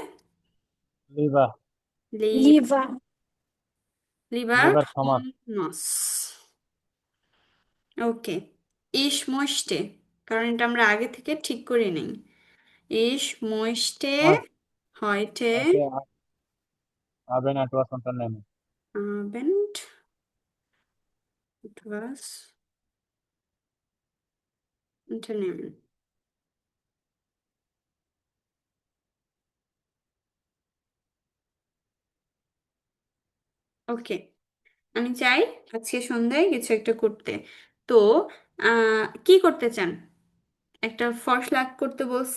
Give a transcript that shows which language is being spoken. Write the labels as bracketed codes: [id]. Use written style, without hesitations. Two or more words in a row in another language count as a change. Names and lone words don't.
[de] লিভা লিভা লিবার লিভার থমাস নস। [bn] ওকে, [de] ich möchte, [bn] কারণ এটা আমরা আগে থেকে ঠিক করে নেই। [de] ich möchte heute heute Abend etwas unternehmen. Abend etwas unternehmen. [bn] ওকে, আমি চাই আজকে সন্ধ্যায় কিছু একটা করতে। তো কি করতে চান? একটা ফরসালাদ করতে বলছে।